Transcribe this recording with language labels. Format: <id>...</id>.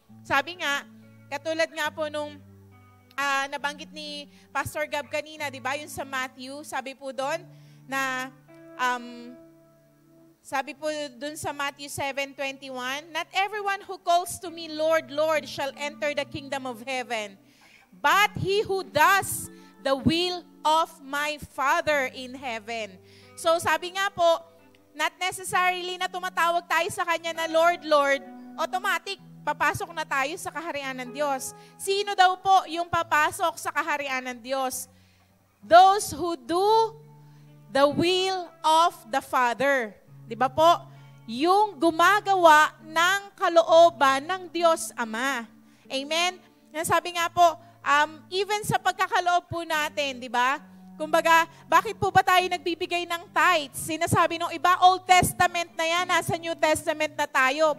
<tl>Sabi nga, katulad nga po nung nabanggit ni Pastor Gab kanina, di ba? Yung sa Matthew, sabi po doon, na sabi po dun sa Matthew 7:21,</tl> <en>not everyone who calls to me, Lord, Lord, shall enter the kingdom of heaven, but he who does the will of my Father in heaven.</en> <tl>So sabi nga po,</tl> <en>not necessarily</en> <tl>na tumatawag tayo sa Kanya na Lord, Lord, automatic, papasok na tayo sa kaharian ng Diyos. Sino daw po yung papasok sa kaharian ng Diyos?</tl> <en>Those who do the will of the Father.</en> <tl>Di ba po? Yung gumagawa ng kalooban ng Diyos Ama. Amen? Sabi nga po, even sa pagkakaloob po natin, di ba? Kumbaga, bakit po ba tayo nagbibigay ng tithes? Sinasabi nung iba, Old Testament na yan, nasa New Testament na tayo.</tl>